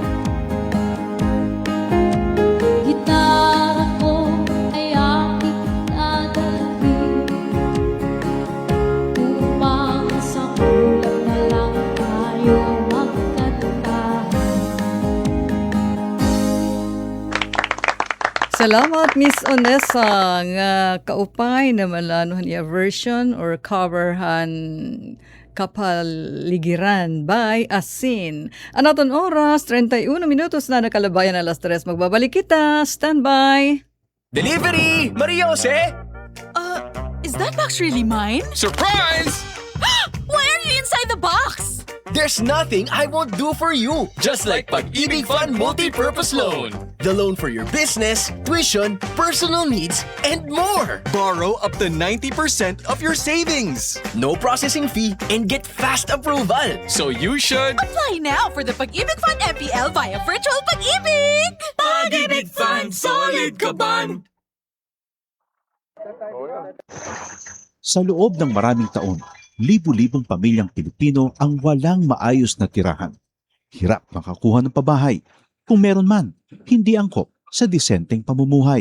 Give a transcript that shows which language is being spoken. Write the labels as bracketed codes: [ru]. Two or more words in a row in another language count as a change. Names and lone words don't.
[tl] Gitara ko ay aking dadalhin upang sa ulap na lang tayo magkantahan. [war] Salamat Miss Onessa nga kaupay na malanuhan niya version or coverhan Kapaligiran by Asin. Anaton oras 31 minutos na nakalabayan alas 3. Magbabalik kita. [en] Standby. Delivery! Maria Jose! Is that box really mine? Surprise! Why are inside the box? There's nothing I won't do for you. Just like Pag-ibig Fund Multi-Purpose Loan. The loan for your business, tuition, personal needs, and more. Borrow up to 90% of your savings. No processing fee and get fast approval. So you should... Apply now for the Pag-ibig Fund MPL via Virtual Pag-ibig! [tl] Pag-ibig Fund, solid ka ban! Sa loob ng maraming taon, libu-libong pamilyang Pilipino ang walang maayos na tirahan. Hirap makakuha ng pabahay. Kung meron man, hindi angkop sa disenteng pamumuhay.